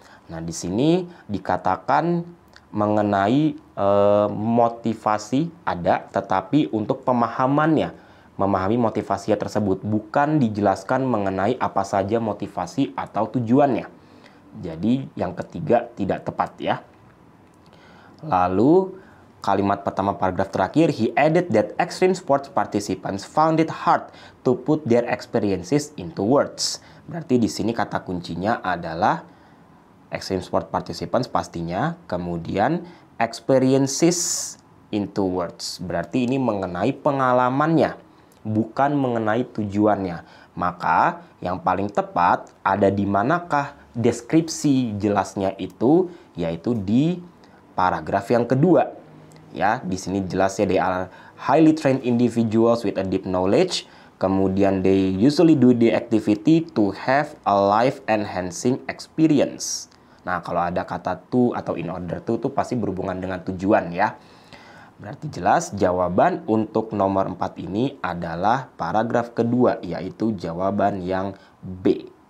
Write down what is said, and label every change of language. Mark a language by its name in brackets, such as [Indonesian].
[Indonesian] Nah, di sini dikatakan mengenai motivasi ada, tetapi untuk pemahamannya, memahami motivasi tersebut, bukan dijelaskan mengenai apa saja motivasi atau tujuannya. Jadi yang ketiga tidak tepat, ya. Lalu kalimat pertama paragraf terakhir, [English] he added that extreme sports participants found it hard to put their experiences into words. [Indonesian] Berarti di sini kata kuncinya adalah extreme sport participants pastinya, kemudian [English] experiences into words. [Indonesian] Berarti ini mengenai pengalamannya, bukan mengenai tujuannya. Maka yang paling tepat ada di manakah deskripsi jelasnya itu, yaitu di paragraf yang kedua. Ya, di sini jelasnya [English] they are highly trained individuals with a deep knowledge. [Indonesian] Kemudian [English] they usually do the activity to have a life enhancing experience. [Indonesian] Nah, kalau ada kata to atau [English] in order to [Indonesian] itu pasti berhubungan dengan tujuan, ya. Berarti jelas jawaban untuk nomor 4 ini adalah paragraf kedua, yaitu jawaban yang B.